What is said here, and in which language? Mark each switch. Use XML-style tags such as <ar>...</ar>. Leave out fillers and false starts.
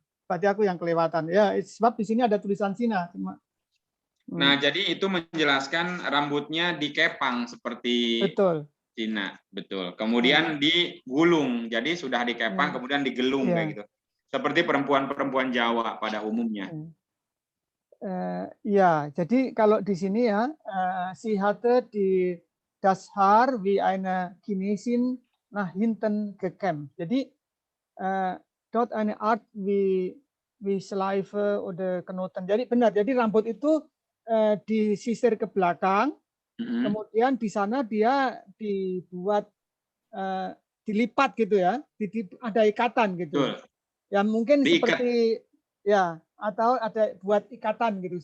<id>Berarti aku yang kelewatan ya, sebab di sini ada tulisan Cina. Nah, jadi itu menjelaskan rambutnya dikepang seperti betul. Cina, betul. Kemudian digulung, jadi sudah dikepang, kemudian digelung kayak gitu. Seperti perempuan-perempuan Jawa pada umumnya. Ya, jadi kalau di sini ya,</id> <de>sie hatte die das Haar wie eine Chinesin nach hinten gekämmt.</de> <id>Jadi</id> <de>dort eine Art wie Schleife oder Knoten.</de> <id>Jadi benar, jadi rambut itu disisir ke belakang, kemudian di sana dia dibuat dilipat gitu ya, ada ikatan gitu. Betul. Ya mungkin diikat. Seperti ya, atau ada buat ikatan gitu.</id>